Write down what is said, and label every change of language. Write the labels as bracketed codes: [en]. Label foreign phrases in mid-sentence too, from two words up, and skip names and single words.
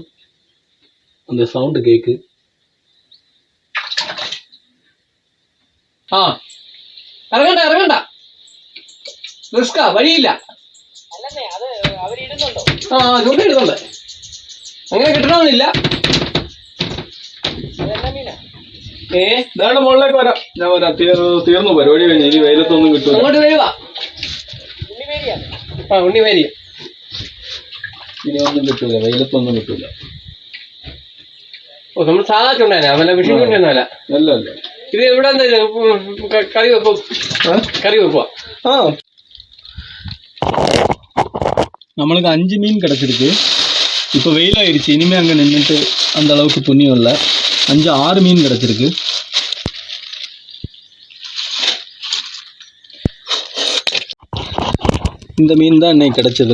[ta] அந்த சவுண்டு கேக்கு. [ml] ഇറങ്ങണ്ട ഇറങ്ങണ്ട, റിസ്കാ, വഴിയില്ല. ചൂണ്ടിടുന്നുണ്ട്, അങ്ങനെ കിട്ടണമെന്നില്ല. ഇതാണ് മുകളിലേക്ക് വരാം. ഞാൻ വരാം. തീർന്നു പരിപാടി കഴിഞ്ഞു. ഇനി വെയിലത്തൊന്നും കിട്ടും. അങ്ങോട്ട് വരുവാ. ഉണ്ണിമേരി. ഇനി ഒന്നും കിട്ടൂല, വെയിലത്തൊന്നും കിട്ടൂല. നമ്മൾ സാധാ ചുണ്ടേനാ, വല്ല വിഷു ചുണ്ടൊന്നുമല്ല. അല്ല അല്ല, ഇത് ഇവിടെ എന്താ കറി വെക്കും, കറി വെക്കുക. [ta] நம்மளுக்கு 5 மீன் கிடச்சிருக்கு. இப்போ வெயில் ஆயிடுச்சு, இனிமேல் அங்கே நின்றுட்டு அந்த அளவுக்கு புண்ணியம் இல்லை. 5-6 மீன் கிடச்சிருக்கு. இந்த மீன் தான் இன்னைக்கு கிடச்சது.